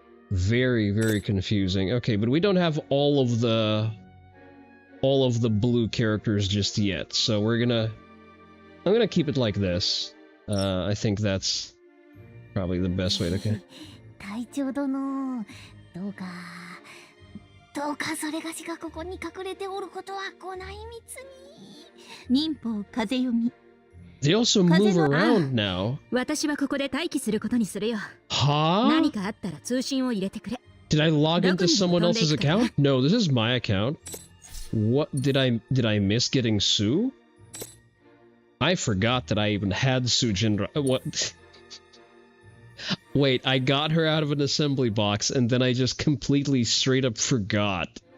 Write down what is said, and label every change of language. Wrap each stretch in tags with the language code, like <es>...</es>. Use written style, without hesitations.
<en>Very, very confusing. Okay, but we don't have all of the blue characters just yet, so I'm gonna keep it like this. I think that's probably the best way to...</en> <ja>隊長殿、どうかそれがしがここに隠れておることはご内密に。民法風読み。</ja> <en>They also move around now.</en> <ja>私はここで待機することにするよ。 Huh? 何かあったら通信を入れてくれ。</ja> <en>Did I log into someone else's account? No, this is my account. What did I miss getting Sue? I forgot that I even had Sue Jindra. What? Wait, I got her out of an assembly box and then I just completely straight up forgot.</en>